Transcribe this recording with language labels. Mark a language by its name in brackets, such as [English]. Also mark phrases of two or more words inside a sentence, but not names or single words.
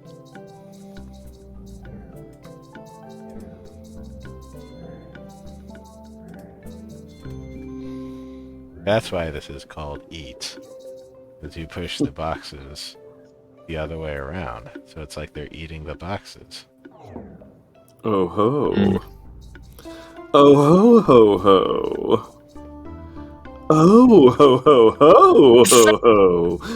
[English] That's why this is called Eat. Because you push the boxes the other way around. So it's like they're eating the boxes. Oh ho. Oh ho ho ho. Oh ho ho ho ho ho.